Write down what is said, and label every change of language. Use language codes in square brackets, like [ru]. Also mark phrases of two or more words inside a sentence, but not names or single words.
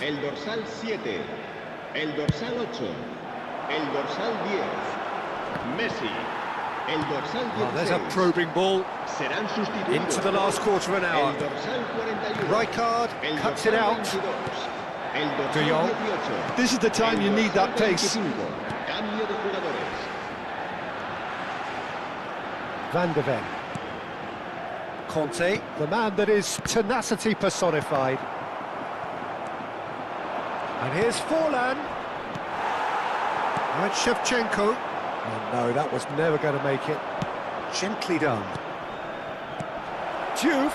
[es] El dorsal 7, el dorsal 8, el dorsal 10, Messi, el dorsal 16. [en] Oh, there's a probing ball [es] Serán sustituidos [en] into the last quarter of an hour. [es] El dorsal 41, Rijkaard el [en] cuts it [es] dorsal [en] out. [es] 22, el De dorsal Jong. 18. [en] This is the time you need that pace. [es] Cambio de jugadores. Van de Ven. [en] Conte, the man that is tenacity personified. And here's Forlan. Now it's Shevchenko. Oh no, that was never going to make it. Gently done. Diouf.